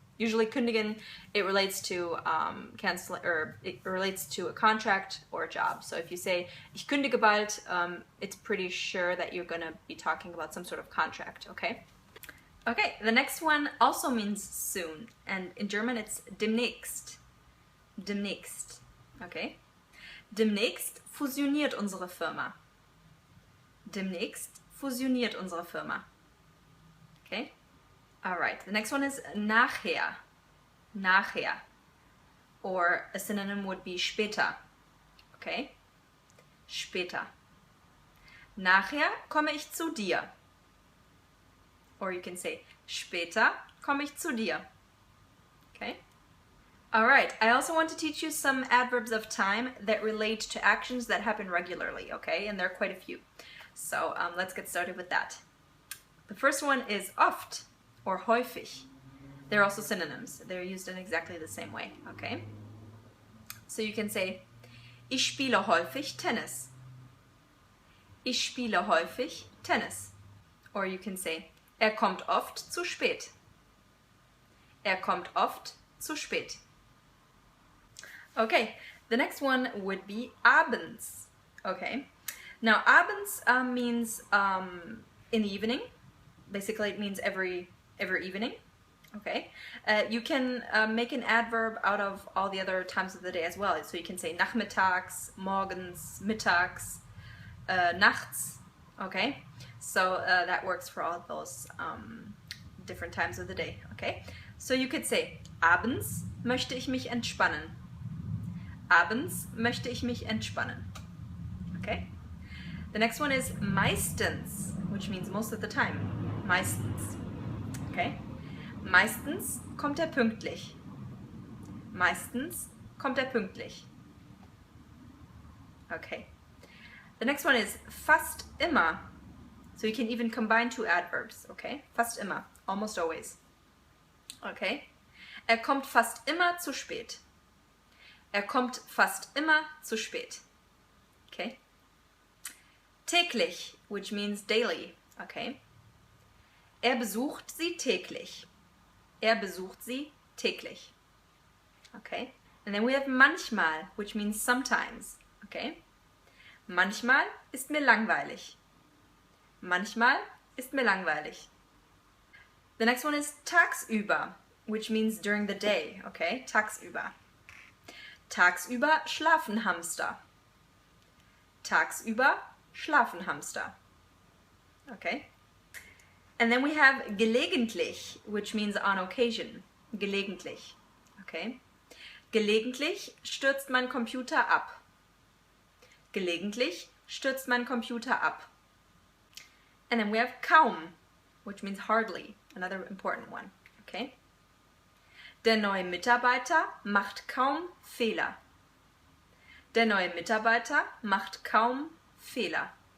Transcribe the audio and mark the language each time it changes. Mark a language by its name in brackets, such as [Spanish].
[English] Usually kündigen, it relates to cancel, or it relates to a contract or a job. So if you say [German] ich kündige bald, [English] it's pretty sure that you're gonna be talking about some sort of contract, okay? Okay, the next one also means soon, and in German it's demnächst. Demnächst, okay? [German] Demnächst fusioniert unsere Firma. Demnächst fusioniert unsere Firma. [English] Okay? Alright, the next one is nachher. Nachher. Or a synonym would be später. Okay? Später. [German] Nachher komme ich zu dir. [English] Or you can say, [German] später komme ich zu dir. [English] Okay? Alright, I also want to teach you some adverbs of time that relate to actions that happen regularly, okay? And there are quite a few. So let's get started with that. The first one is oft, or häufig. They're also synonyms. They're used in exactly the same way, okay? So you can say, [German] ich spiele häufig Tennis. Ich spiele häufig Tennis. [English] Or you can say, [German] kommt oft zu spät. Kommt oft zu spät. [English] Okay, the next one would be abends. Okay, now abends means in the evening. Basically, it means every evening. Okay, you can make an adverb out of all the other times of the day as well. So you can say nachmittags, morgens, mittags, nachts. Okay, so that works for all of those different times of the day. Okay, so you could say [German] abends möchte ich mich entspannen. Abends möchte ich mich entspannen. [English] Okay, the next one is meistens, which means most of the time. [German] Meistens. Okay, meistens kommt pünktlich. Meistens kommt pünktlich. [English] Okay. The next one is fast immer. So you can even combine two adverbs, okay? Fast immer, almost always. Okay. [German] Kommt fast immer zu spät. Kommt fast immer zu spät. [English] Okay. Täglich, which means daily, okay? [German] Besucht sie täglich. Besucht sie täglich. [English] Okay. And then we have manchmal, which means sometimes, okay? [German] Manchmal ist mir langweilig. Manchmal ist mir langweilig. [English] The next one is tagsüber, which means during the day, okay? [German] Tagsüber. Tagsüber schlafen Hamster. Tagsüber schlafen Hamster. [English] Okay? And then we have gelegentlich, which means on occasion. Gelegentlich. Okay? [German] Gelegentlich stürzt mein Computer ab. Gelegentlich stürzt mein Computer ab. [English] And then we have kaum, which means hardly, another important one. Okay? [German] Der neue Mitarbeiter macht kaum Fehler. Der neue Mitarbeiter macht kaum Fehler.